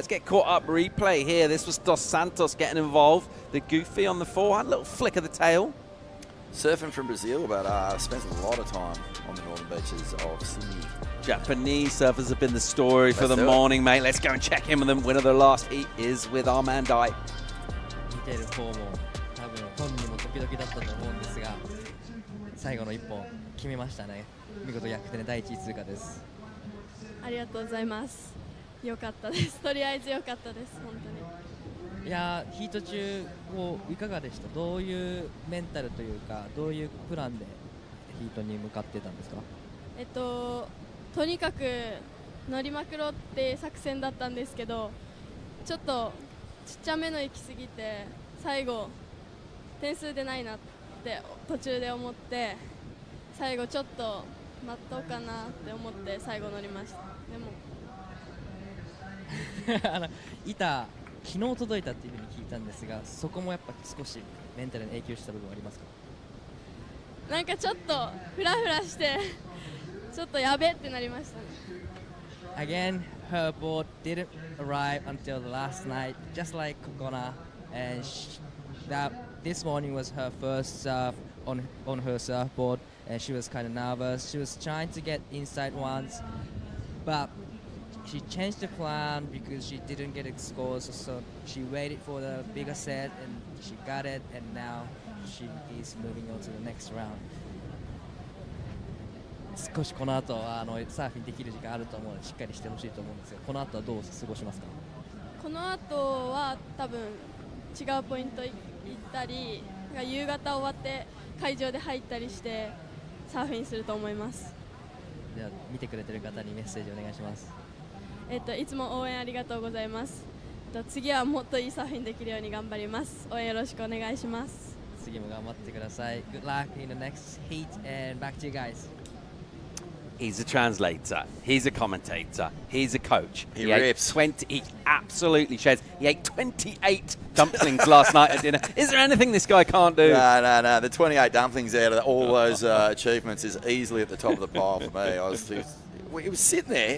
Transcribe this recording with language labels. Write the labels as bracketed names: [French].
[English] Let's get caught up replay here. This was Dos Santos getting involved. The goofy on the forehand, little flick of the tail. Surfing from Brazil, but spent a lot of time on the northern beaches of Sydney. Japanese surfers have been the story for Let's the do it. morning, mate. Let's go and check in with them. Winner of the last heat is with our man Dai. [Japanese] 見てる方も多分本人もドキドキだったと思うんですが、最後の1本決めましたね。見事逆転で第1位通過です。ありがとうございます。良かったです。とりあえず良かったです。本当に。いやー、ヒート中こういかがでした？どういうメンタルというか、どういうプランでヒートに向かってたんですか？とにかく乗りまくろうって作戦だったんですけど、ちょっとちっちゃめの行き過ぎて最後点数出ないなって途中で思って、最後ちょっと待っとうかなって思って最後乗りました。でも板昨日届いたっていうふうに聞いたんですが、そこもやっぱ少しメンタルに影響した部分はありますか？なんかちょっとフラフラしてちょっとやべってなりましたね。 [English] Again, her board didn't arrive until the last night, just like Kokona, and this morning was her first surf on her surfboard, and she was kind of nervous. She was trying to get inside once, but she changed the plan because she didn't get scores, so she waited for the bigger set and she got it, and now she is moving on to the next round. [Japanese] 少しこの後サーフィンできる時間あると思うのでしっかりしてほしいと思うんですが、この後はどう過ごしますか？この後は多分違うポイント行ったり、夕方終わって会場で入ったりしてサーフィンすると思います。では見てくれてる方にメッセージお願いします。いつも応援ありがとうございます。次はもっといいサーフィンできるように頑張ります。応援よろしくお願いします。次も頑張ってください。 [English] Good luck in the next heat and back to you guys. He's a translator. He's a commentator. He's a coach. He rips. He absolutely sheds. He ate 28 dumplings last night at dinner. Is there anything this guy can't do? No. The 28 dumplings out of all those achievements is easily at the top of the pile for me. He was sitting there.